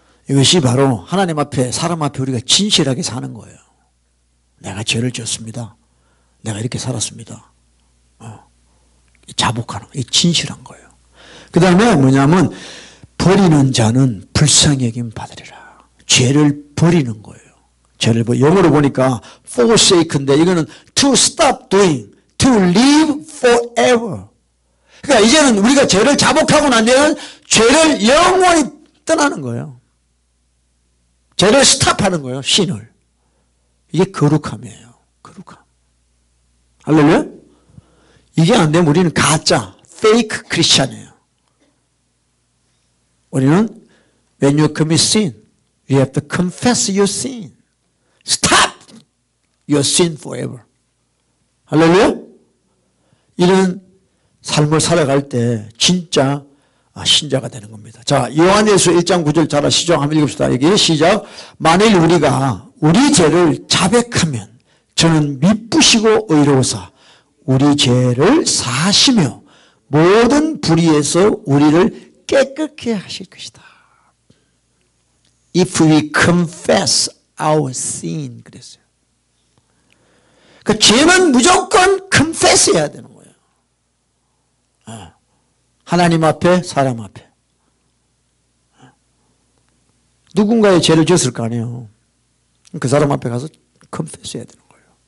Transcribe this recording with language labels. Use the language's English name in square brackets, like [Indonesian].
[Korean] 이것이 바로 하나님 앞에 사람 앞에 우리가 진실하게 사는 거예요. 내가 죄를 지었습니다. 내가 이렇게 살았습니다. 자복하는 거. 이 진실한 거예요. 그 다음에 뭐냐면 버리는 자는 불쌍히 여김 받으리라. 죄를 버리는 거예요. 죄를 영어로 보니까 forsake인데 이거는 [English] to stop doing, to live forever. [Korean] 그러니까 이제는 우리가 죄를 자복하고 난 뒤에는 죄를 영원히 떠나는 거예요. 죄를 스탑하는 거예요. 신을. 이게 거룩함이에요. 거룩함. 할렐루야? 이게 안 되면 우리는 가짜, fake 크리스찬이에요. 우리는 [English] when you commit sin, you have to confess your sin. Stop your sin forever. [Korean] 할렐루야? 이런 삶을 살아갈 때 진짜 신자가 되는 겁니다. 자, 요한일서 1장 9절 잘 아시죠? 한번 읽읍시다. 여기 시작. 만일 우리가 우리 죄를 자백하면 저는 미쁘시고 의로우사 우리 죄를 사하시며 모든 불의에서 우리를 깨끗게 하실 것이다. [English] If we confess our sin [Korean] 그랬어요. 그 죄는 무조건 confess 해야 되는 거예요. 하나님 앞에 사람 앞에. 누군가의 죄를 지었을 거 아니에요. 그 사람 앞에 가서 confess 해야 되는 거예요.